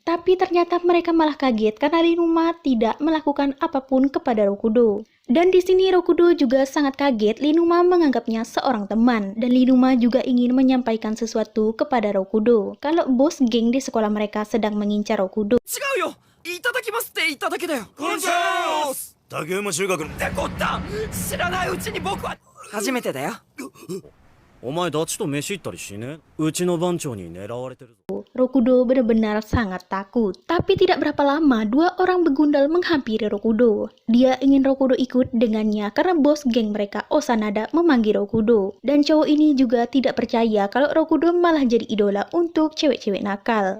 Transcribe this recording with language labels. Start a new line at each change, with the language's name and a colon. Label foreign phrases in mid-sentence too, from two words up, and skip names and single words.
Indonesian: Tapi ternyata mereka malah kaget karena Linuma tidak melakukan apapun kepada Rokudo. Dan di sini Rokudo juga sangat kaget Linuma menganggapnya seorang teman. Dan Linuma juga ingin menyampaikan sesuatu kepada Rokudo. Kalau bos geng di sekolah mereka sedang mengincar Rokudo.
Japanese: 違うよいただきますって言っただけだよこんにちは竹馬中学のってこった知らないうちに僕は初めてだよお前ダチと飯行ったりしねうちの番長に狙われてるぞ
Indonesian: Rokudo benar-benar sangat takut. Tapi tidak berapa lama, dua orang begundal menghampiri Rokudo. Dia ingin Rokudo ikut dengannya karena bos geng mereka, Osanada, memanggil Rokudo. Dan cowok ini juga tidak percaya kalau Rokudo malah jadi idola untuk cewek-cewek nakal.